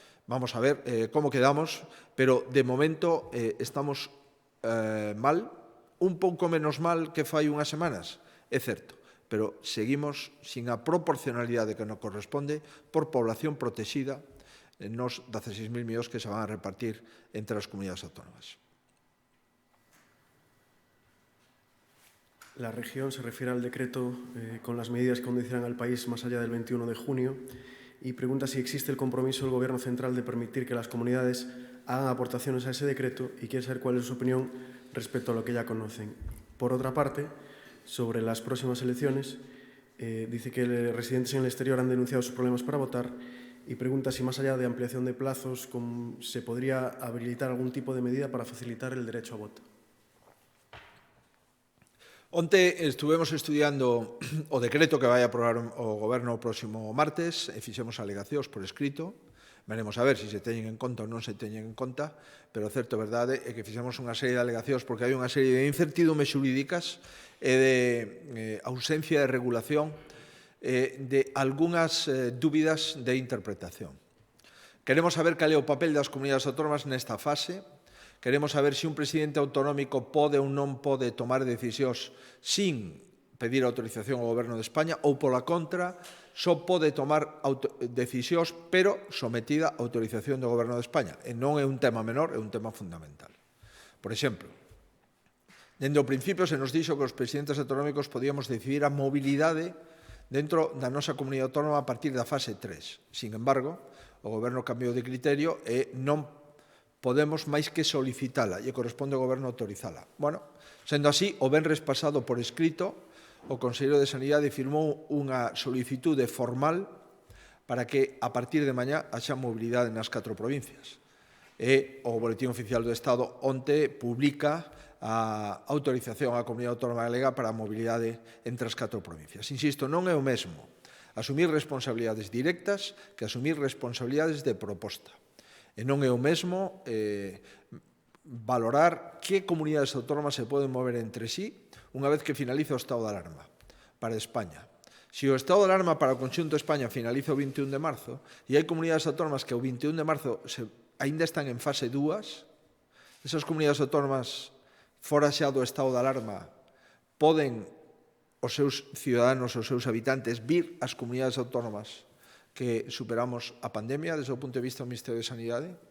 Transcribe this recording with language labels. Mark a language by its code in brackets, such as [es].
[gl] Vamos a ver como quedamos, pero de momento estamos mal, un pouco menos mal que fai unhas semanas, é certo, pero seguimos sin a proporcionalidade que nos corresponde por población protexida nos 16.000 millóns que se van a repartir entre as comunidades autónomas. [es] La región se refiere al decreto con las medidas que condicionan al país más allá del 21 de junio y pregunta si existe el compromiso del Gobierno central de permitir que las comunidades hagan aportaciones a ese decreto y quiere saber cuál es su opinión respecto a lo que ya conocen. Por otra parte, sobre las próximas elecciones, dice que residentes en el exterior han denunciado sus problemas para votar y pregunta si más allá de ampliación de plazos se podría habilitar algún tipo de medida para facilitar el derecho a voto. [gl] Onte estuvemos estudiando o decreto que vai aprobar o Goberno o próximo martes e fixemos alegacións por escrito. Veremos a ver se teñen en conta ou non se teñen en conta, pero o certo verdade é que fixemos unha serie de alegacións porque hai unha serie de incertidumes xurídicas e de ausencia de regulación de algunhas dúbidas de interpretación. Queremos saber cal é o papel das comunidades autónomas nesta fase. Queremos saber se un presidente autonómico pode ou non pode tomar decisións sin pedir autorización ao Goberno de España ou, pola contra, só pode tomar decisións, pero sometida a autorización do Goberno de España. E non é un tema menor, é un tema fundamental. Por exemplo, dende o principio se nos dixo que os presidentes autonómicos podíamos decidir a mobilidade dentro da nosa comunidade autónoma a partir da fase 3. Sin embargo, o Goberno cambiou de criterio e non podemos máis que solicitala e corresponde ao Goberno autorizala. Bueno, sendo así, o venres pasado por escrito, o Conselleiro de Sanidade firmou unha solicitude formal para que a partir de mañá haxa mobilidade nas 4 provincias. E o Boletín Oficial do Estado onte publica a autorización á Comunidade Autónoma Galega para a mobilidade entre as 4 provincias. Insisto, non é o mesmo asumir responsabilidades directas que asumir responsabilidades de proposta. E non é o mesmo valorar que comunidades autónomas se poden mover entre sí unha vez que finaliza o estado de alarma para España. Se o estado de alarma para o conxunto de España finaliza o 21 de marzo e hai comunidades autónomas que o 21 de marzo aínda están en fase 2, esas comunidades autónomas fora xa do estado de alarma poden os seus ciudadanos, os seus habitantes vir ás comunidades autónomas que superamos a pandemia desde o punto de vista do Ministerio de Sanidade?